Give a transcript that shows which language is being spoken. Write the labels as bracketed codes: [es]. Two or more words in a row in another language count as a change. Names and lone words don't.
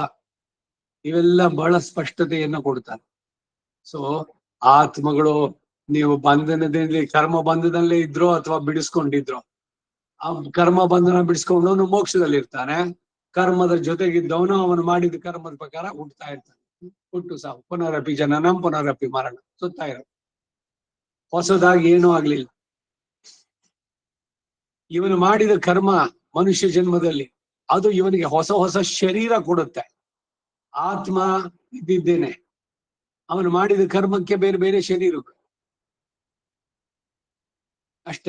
[kn] ಇವೆಲ್ಲ ಬಹಳ ಸ್ಪಷ್ಟತೆಯನ್ನು ಕೊಡ್ತಾರೆ. ಸೊ ಆತ್ಮಗಳು ನೀವು ಬಂಧನದಲ್ಲಿ ಕರ್ಮ ಬಂಧನದಲ್ಲೇ ಇದ್ರೋ ಅಥವಾ ಬಿಡಿಸ್ಕೊಂಡಿದ್ರು, ಆ ಕರ್ಮ ಬಂಧನ ಬಿಡಿಸ್ಕೊಂಡವನು ಮೋಕ್ಷದಲ್ಲಿ ಇರ್ತಾನೆ. ಕರ್ಮದ ಜೊತೆಗಿದ್ದವನು ಅವನು ಮಾಡಿದ ಕರ್ಮದ ಪ್ರಕಾರ ಹುಟ್ಟುತ್ತಾ ಇರ್ತಾನೆ. ಹುಟ್ಟು ಸಾವು, [sa] ಪುನರಪಿ ಜನನಂ ಪುನರಪಿ ಮರಣ, [kn] ಸುತ್ತಾ ಇರೋ. ಹೊಸದಾಗಿ ಏನೂ ಆಗ್ಲಿಲ್ಲ. ಇವನು ಮಾಡಿದ ಕರ್ಮ ಮನುಷ್ಯ ಜನ್ಮದಲ್ಲಿ ಅದು ಇವನಿಗೆ ಹೊಸ ಹೊಸ ಶರೀರ ಕೊಡುತ್ತೆ. ಆತ್ಮ ಇದ್ದಿದ್ದೇನೆ, ಅವನು ಮಾಡಿದ ಕರ್ಮಕ್ಕೆ ಬೇರೆ ಬೇರೆ ಶರೀರಗಳು ಅಷ್ಟೇ.